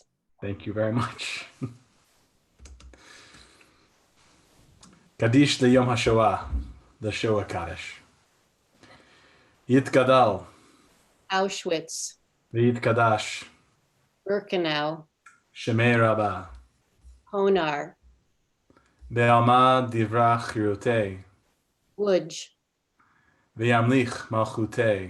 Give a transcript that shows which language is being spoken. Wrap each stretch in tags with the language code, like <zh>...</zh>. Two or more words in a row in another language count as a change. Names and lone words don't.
<en>Thank you very much. Kaddish Yom HaShoah, the Shoah Kaddish.</en> <arc>Yitgadal, Auschwitz, V'yitkadash, Birkenau, שמה רבא, Honar, בעלמא די ברא כרעותה, Łódź, וימליך מלכותה,</arc>